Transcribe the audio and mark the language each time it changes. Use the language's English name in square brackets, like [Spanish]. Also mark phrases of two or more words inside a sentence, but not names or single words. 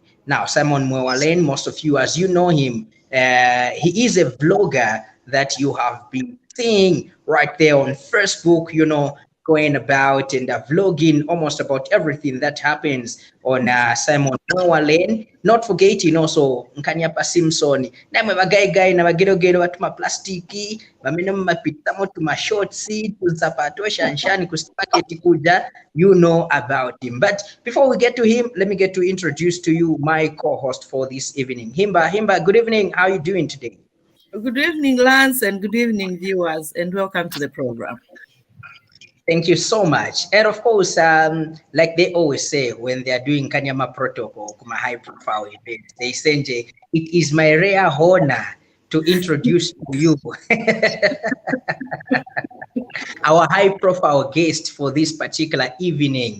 [English] Now, Simon MWEWA Lane, most of you, as you know him, he is a vlogger that you have been seeing right there on Facebook, you know, going about and vlogging almost about everything that happens on Simon MWEWA Lane. Not forgetting also Nkanyapa Simpson. [Bemba] Namwe bagay na bagero batuma plastiki, bamene mapitamo tuma shortsi, tuzapato shanshani kusipaketi kuja, [English] you know about him. But before we get to him, let me get to introduce to you my co-host for this evening, HIMBA. HIMBA, good evening. How are you doing today? Good evening, Lance, and good evening, viewers, and welcome to the program. Thank you so much. And of course, like they always say when they are doing Kanyama protocol, kuma high profile event, they say, it is my rare honor to introduce to you our high profile guest for this particular evening.